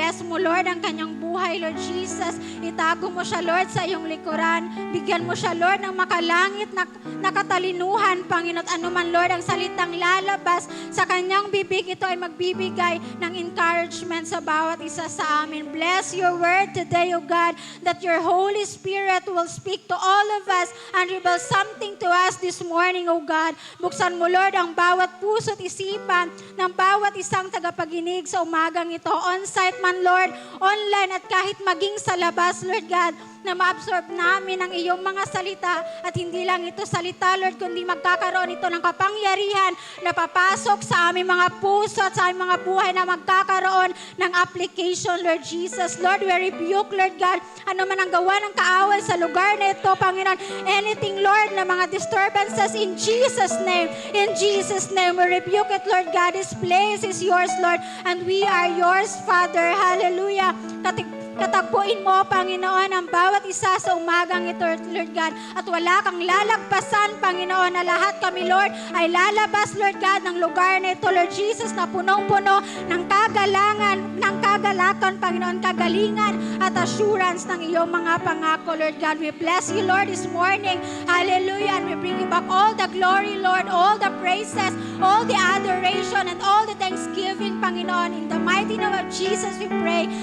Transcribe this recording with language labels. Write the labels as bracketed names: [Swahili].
[Filipino] I-bless mo, Lord, ang kanyang buhay, Lord Jesus. Itago mo siya, Lord, sa iyong likuran. Bigyan mo siya, Lord, ng makalangit na katalinuhan, Panginoon. At anuman, Lord, ang salitang lalabas sa kanyang bibig, ito ay magbibigay ng encouragement sa bawat isa sa amin. [English] Bless your word today, O God, that your Holy Spirit will speak to all of us and reveal something to us this morning, O God. [Filipino] Buksan mo, Lord, ang bawat puso at isipan ng bawat isang tagapaginig sa umagang ito. On-site man, Lord, online at kahit maging sa labas, Lord God, na ma-absorb namin ang iyong mga salita at hindi lang ito salita, Lord, kundi magkakaroon ito ng kapangyarihan na papasok sa aming mga puso at sa aming mga buhay na magkakaroon ng application, Lord Jesus. Lord, we rebuke, Lord God, ano man ang gawa ng kaaway sa lugar na ito, Panginoon. Anything, Lord, na mga disturbances [English] in Jesus' name. In Jesus' name, we rebuke it, Lord God. This place is yours, Lord, and we are yours, Father. Hallelujah. [Filipino] Katagpuin mo, Panginoon, ang bawat isa sa umagang ito, Lord God. At wala kang lalagpasan, Panginoon, na lahat kami, Lord, ay lalabas, Lord God, ng lugar na ito, Lord Jesus, na punong-puno ng kagalakan, Panginoon, kagalingan at assurance ng iyong mga pangako, Lord God. [English] We bless you, Lord, this morning. Hallelujah. And we bring you back all the glory, Lord, all the praises, all the adoration, and all the thanksgiving, [Filipino] Panginoon. [English] In the mighty name of Jesus, we pray.